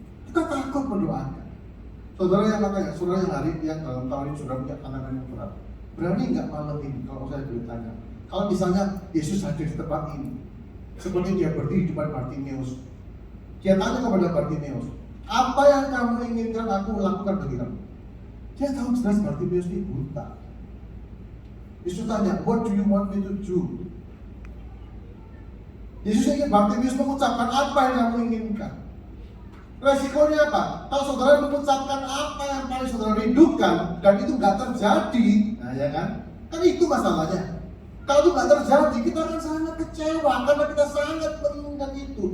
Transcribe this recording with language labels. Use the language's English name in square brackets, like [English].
[Indonesian] Kita takut mendoakan. Saudara yang hari yang dalam tahun ini sudah punya tantangan yang berat. Berani nggak malam ini kalau saya bertanya? Kalau misalnya Yesus hadir di tempat ini, seperti dia berdiri di depan Bartimeus, dia tanya kepada Bartimeus, apa yang kamu inginkan aku lakukan bagi kamu? Dia tahu jelas Bartimeus ini buta. Yesus tanya, [English] what do you want me to do? [Indonesian] Yesus ingin Bartimeus mengucapkan apa yang kamu inginkan. Resikonya apa? Kalau saudara mengucapkan apa yang paling saudara rindukan dan itu nggak terjadi, nah ya kan? Kan itu masalahnya. Kalau itu nggak terjadi, kita akan sangat kecewa karena kita sangat menginginkan itu.